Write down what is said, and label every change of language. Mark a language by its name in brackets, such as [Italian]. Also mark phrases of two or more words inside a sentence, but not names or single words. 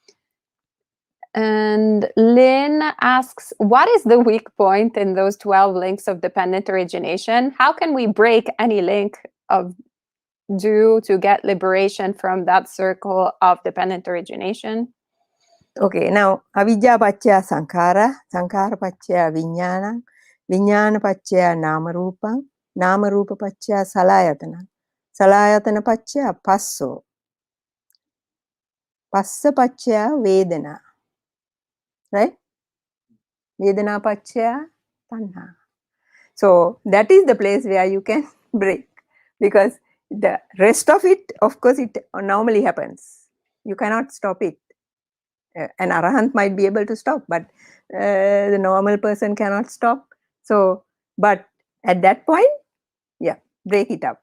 [English] And Lynn asks, what is the weak point in those 12 links of dependent origination? How can we break any link of due to get liberation from that circle of dependent origination? Okay, now [Pali] avijja paccaya sankhara, sankhara paccaya vijnana, vijnana paccaya nama rupam, nama rupa paccaya salayatana, salayatana paccaya passo, passa paccaya vedana, right? Vedana paccaya tanha. [English] So that is the place where you can break, because the rest of it, of course, it normally happens. You cannot stop it. An arahant might be able to stop, but the normal person cannot stop So, but at that point, yeah, break it up.